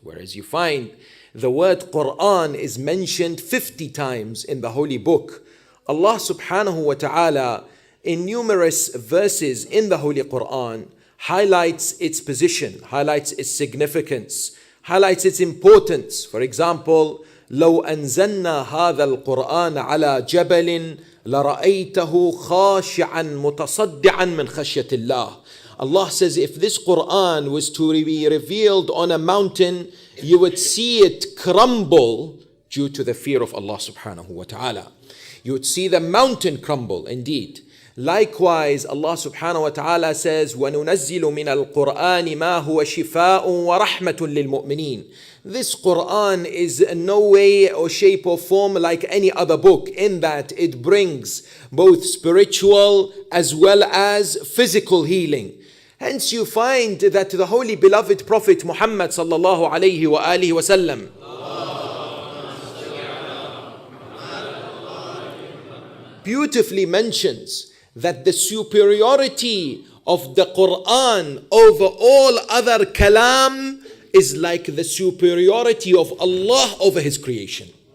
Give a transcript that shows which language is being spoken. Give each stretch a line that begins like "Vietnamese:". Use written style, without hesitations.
English: Whereas you find the word Quran is mentioned 50 times in the Holy Book. Allah subhanahu wa ta'ala in numerous verses in the Holy Quran highlights its position, highlights its significance, highlights its importance. For example,
Arabic: لو أنزلنا هذا القرآن على جبل لرأيته خاشعا متصدعا من خشية الله.
English: Allah says, if this Quran was to be revealed on a mountain, you would see it crumble due to the fear of Allah subhanahu wa ta'ala. You would see the mountain crumble indeed. Likewise, Allah subhanahu wa ta'ala says,
Arabic: وَنُنَزِّلُ مِنَ الْقُرْآنِ مَا هُوَ شِفَاءٌ وَرَحْمَةٌ لِلْمُؤْمِنِينَ.
English: This Quran is in no way or shape or form like any other book in that it brings both spiritual as well as physical healing. Hence you find that the holy beloved Prophet Muhammad sallallahu alayhi wa alihi wa sallam beautifully mentions that the superiority of the Quran over all other kalam is like the superiority of Allah over His creation.